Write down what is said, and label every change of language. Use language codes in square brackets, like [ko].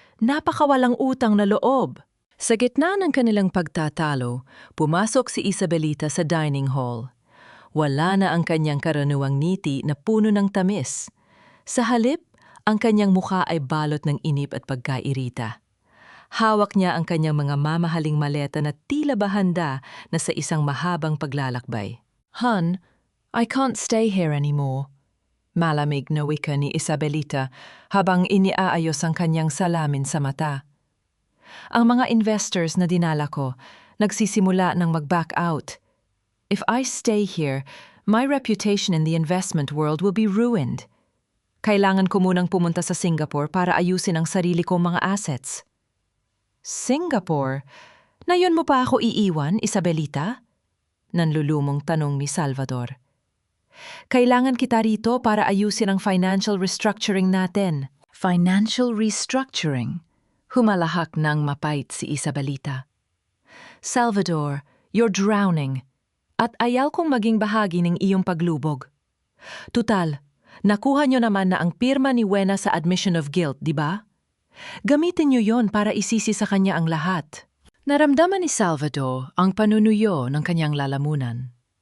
[tl] Napakawalang utang na loob. Sa gitna ng kanilang pagtatalo, pumasok si Isabelita sa dining hall. Wala na ang kanyang karaniwang ngiti na puno ng tamis. Sa halip, ang kanyang mukha ay balot ng inip at pagkairita. Hawak niya ang kanyang mga mamahaling maleta na tila ba handa na sa isang mahabang paglalakbay. [en] "Hun, I can't stay here anymore." [tl] Malamig na wika ni Isabelita habang iniaayos ang kanyang salamin sa mata. Ang mga investors na dinala ko, nagsisimula ng mag-back out. [en] If I stay here, my reputation in the investment world will be ruined. [tl] Kailangan ko munang pumunta sa Singapore para ayusin ang sarili kong mga assets. Singapore? Na yun mo pa ako iiwan, Isabelita? Nanlulumong tanong ni Salvador. Kailangan kita rito para ayusin ang financial restructuring natin. Financial restructuring? Humalahak ng mapait si Isabelita. [en] Salvador, you're drowning. [tl] At ayaw kong maging bahagi ng iyong paglubog. Tutal, nakuha niyo naman na ang pirma ni Wena sa admission of guilt, di ba? Gamitin niyo yon para isisi sa kanya ang lahat. Naramdaman ni Salvador ang panunuyo ng kanyang lalamunan.